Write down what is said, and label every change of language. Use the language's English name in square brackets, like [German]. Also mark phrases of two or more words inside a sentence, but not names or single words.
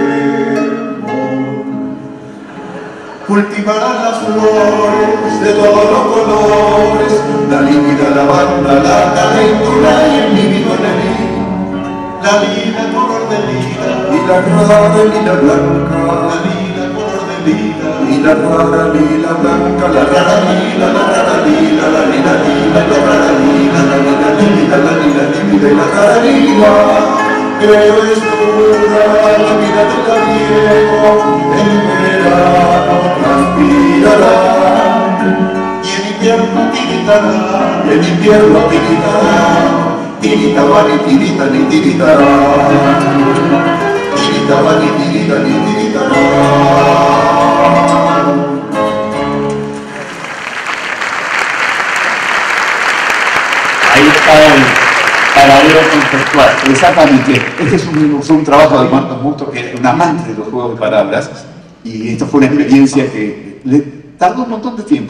[Spanish] cultivarán las flores de todos los colores, la lívida, la lavanda, la calentura y el lívido enemigo, la lila color de lila y la rara lila blanca, la lila color de lila y la rara lila blanca, la rara lila, la rara lila, la lila lila, la rara lila, la lila lila, la lila lila. vida y la tararina, pero es dura la vida del labriego, en verano transpirará, y en invierno tiritará, en invierno tiritará, tiritaba ni tirita ni tiritará, tiritaba ni tirita ni tiritará. Ahí está el paralelo conceptual. Exactamente. Este es un trabajo de Marcos Musto, que es un amante de los juegos de palabras, y esto fue una experiencia que le tardó un montón de tiempo.